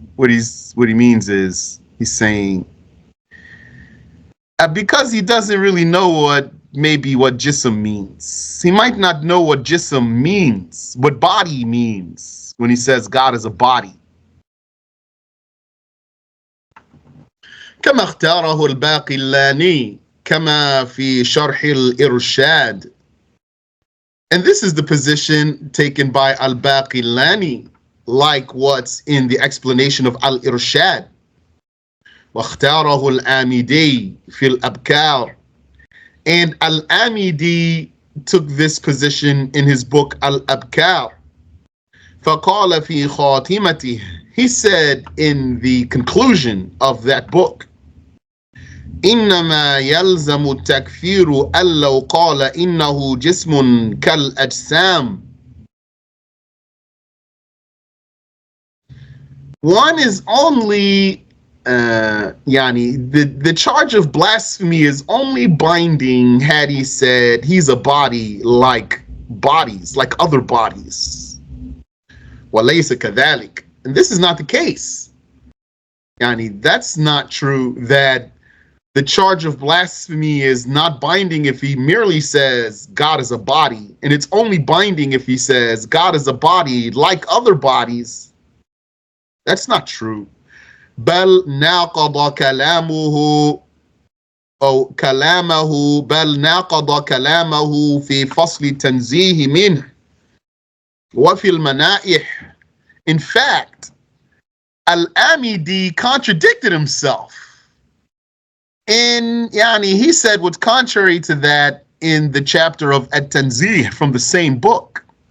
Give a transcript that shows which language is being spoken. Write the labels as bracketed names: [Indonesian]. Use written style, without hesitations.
[English] What he means is, he's saying, because he doesn't really know what jism means. He might not know what jism means, what body means, when he says God is a body. [Arabic] كما اختاره الباقلاني كما في شرح الإرشاد. [English] And this is the position taken by Al-Baqillani, like what's in the explanation of Al-Irshad. [Arabic] واختاره الآمدي في الأبكار. [English] And Al-Amidi took this position in his book Al-Abkar. [Arabic] فقال في خاتمته. [English] He said in the conclusion of that book, [Arabic] إنما يلزم التكفير أن لو قال إنه جسم كالأجسام. [English] One is only the charge of blasphemy is only binding had he said he's a body like bodies, like other bodies. [Arabic] وَلَيْسَ كَذَلِكَ. [English] And this is not the case. Yani, that's not true, that the charge of blasphemy is not binding if he merely says God is a body, and it's only binding if he says God is a body like other bodies. That's not true. [Arabic] بل ناقض كلامه أو كلامه بل ناقض كلامه في فصل التنزيه منه وفي المنائح. [English] In fact, Al-Amidi contradicted himself. And he said what's contrary to that in the chapter of At-Tanzih from the same book.